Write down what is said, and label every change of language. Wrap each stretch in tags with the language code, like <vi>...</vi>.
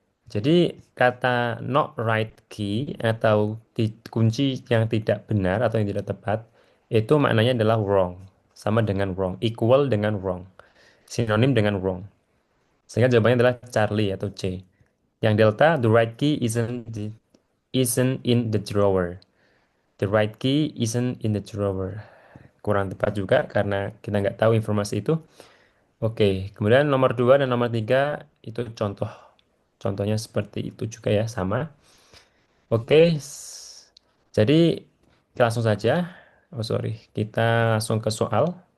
<id>Jadi kata not right key atau kunci yang tidak benar atau yang tidak tepat itu maknanya adalah wrong. Sama dengan wrong. Equal dengan wrong. Sinonim dengan wrong. Sehingga jawabannya adalah Charlie atau C. Yang delta,</id> <en>the right key isn't in the drawer. The right key isn't in the drawer.</en> <id>Kurang tepat juga karena kita nggak tahu informasi itu. Oke, kemudian nomor 2 dan nomor 3 itu contoh. Contohnya seperti itu juga ya, sama. Oke, jadi langsung saja.</id> <en>Oh sorry,</en> <id>kita langsung ke soal.</id>